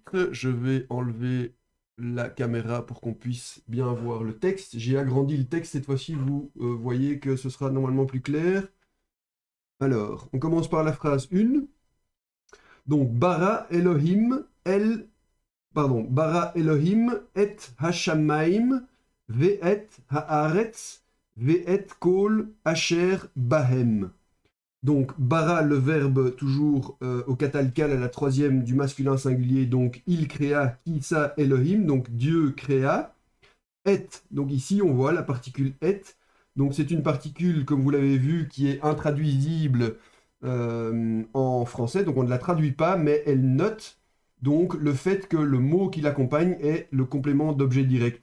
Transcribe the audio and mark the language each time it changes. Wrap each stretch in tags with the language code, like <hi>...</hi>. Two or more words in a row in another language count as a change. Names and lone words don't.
<fr>Je vais enlever la caméra pour qu'on puisse bien voir le texte. J'ai agrandi le texte cette fois-ci, vous voyez que ce sera normalement plus clair. Alors, on commence par la phrase 1.</fr> <he>Donc, ברא אלהים את השמים ואת הארץ ואת כל אשר בהם.</he> <fr>Donc, bara, le verbe toujours au katalkal à la troisième du masculin singulier, donc il créa, qui ça, Elohim, donc Dieu créa. Et, donc ici on voit la particule et, donc c'est une particule, comme vous l'avez vu, qui est intraduisible en français, donc on ne la traduit pas, mais elle note donc le fait que le mot qui l'accompagne est le complément d'objet direct.</fr>